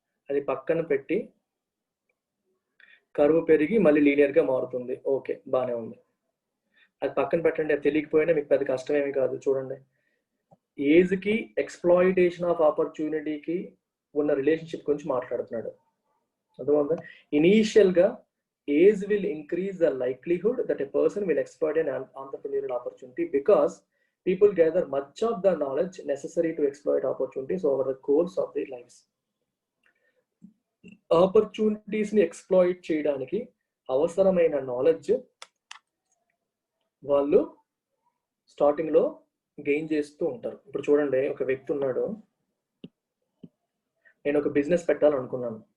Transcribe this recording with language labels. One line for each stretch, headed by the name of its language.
Telugu: అది పక్కన పెట్టి కరువు పెరిగి మళ్ళీ లీనియర్గా మారుతుంది. ఓకే బాగానే ఉంది, అది పక్కన పెట్టండి. అది తెలియకపోయినా మీకు పెద్ద కష్టమేమి కాదు. చూడండి, ఏజ్కి ఎక్స్ప్లాయిటేషన్ ఆఫ్ ఆపర్చునిటీకి ఉన్న రిలేషన్షిప్ గురించి మాట్లాడుతున్నాడు. అర్థమవుతుందా?
English: ఇనీషియల్గా age will increase the likelihood that a person will exploit an entrepreneurial opportunity because people gather much of the knowledge necessary to exploit opportunities over the course of their lives.
Telugu: ఆపర్చునిటీస్ని exploit చేయడానికి అవసరమైన knowledge వాళ్ళు స్టార్టింగ్లో gain చేస్తూ ఉంటారు. ఇప్పుడు చూడండి, ఒక వ్యక్తి ఉన్నాడు, నేను ఒక బిజినెస్ పెట్టాలనుకున్నాను.